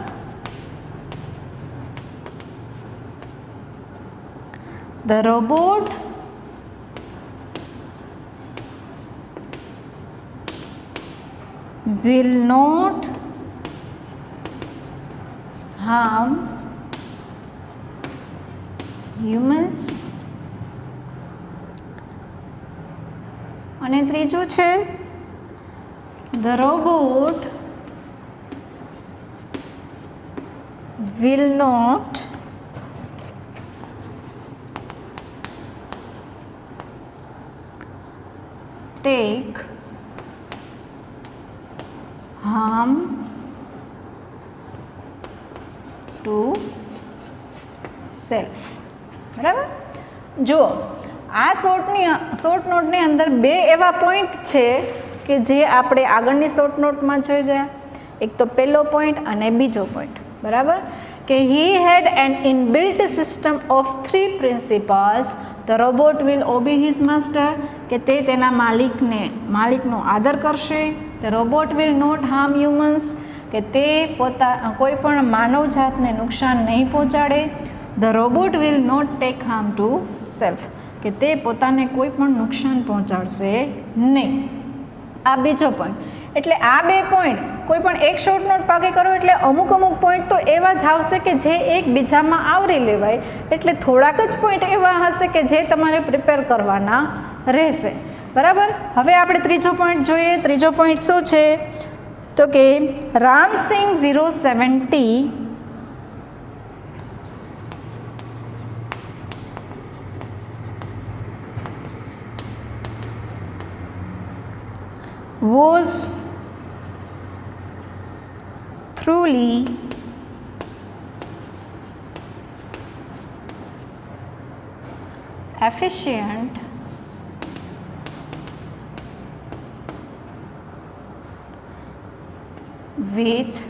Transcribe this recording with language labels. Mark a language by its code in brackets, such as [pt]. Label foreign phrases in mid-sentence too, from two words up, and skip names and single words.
[en] The robot will not harm humans. [gu] અને ત્રીજું છે [en] the robot will not take harm to self. [gu] બરાબર, જુઓ આ [en] short note [gu] અંદર બે એવા પોઈન્ટ છે કે જે આપણે આગળની [en] short note [gu] જોઈ ગયા. એક તો પહેલો પોઈન્ટ અને બીજો પોઈન્ટ. બરાબર, કે [en] he had an inbuilt system of three principles. The robot will obey his master, [gu] કે તે તેના માલિકનો આદર કરશે. [en] The robot will not harm humans, [gu] કે તે કોઈ પણ માનવ જાતને નુકસાન નહીં પહોંચાડે. [en] The robot will not take harm to self, [gu] કે તે પોતાને કોઈ પણ નુકસાન પહોંચાડશે નહીં. આ બીજો પોઈન્ટ. એટલે આ બે પોઈન્ટ કોઈ પણ એક [en] short note [gu] પાકે કરો એટલે અમુક પોઈન્ટ તો એવા જ આવશે કે જે એકબીજામાં આવરી લેવાય. એટલે થોડાક જ પોઈન્ટ એવા હશે કે જે તમારે પ્રિપેર કરવાના રહેશે. બરાબર, હવે આપણે ત્રીજો પોઈન્ટ જોઈએ. ત્રીજો પોઈન્ટ શું છે તો કે રામસિંગ 070 [en] was truly efficient with